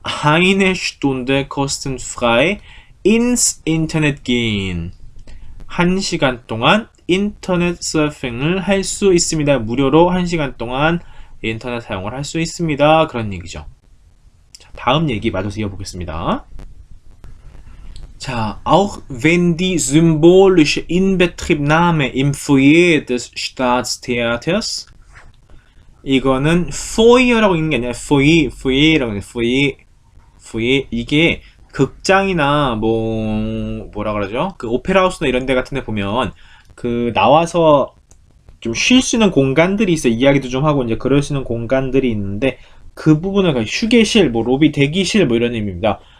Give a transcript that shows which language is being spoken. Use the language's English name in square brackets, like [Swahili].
[German] eine Stunde kostenfrei ins Internet gehen [Korean] 1시간 동안 인터넷 서핑을 할 수 있습니다. 무료로 1시간 동안 인터넷 사용을 할 수 있습니다. 그런 얘기죠. 자, 다음 얘기 마저서 이어보겠습니다. [German] 자, auch wenn die symbolische Inbetriebnahme im Foyer des Staatstheaters [Korean] 이거는 foyer라고 읽는 게 아니라 foyer라고 해요. foyer 이게 극장이나 뭐라 그러죠? 그 오페라 하우스나 이런 데 같은 데 보면 그 나와서 좀 쉴 수 있는 공간들이 있어요. 이야기도 좀 하고 이제 그럴 수 있는 공간들이 있는데 그 부분을 휴게실, 뭐 로비 대기실 뭐 이런 의미입니다.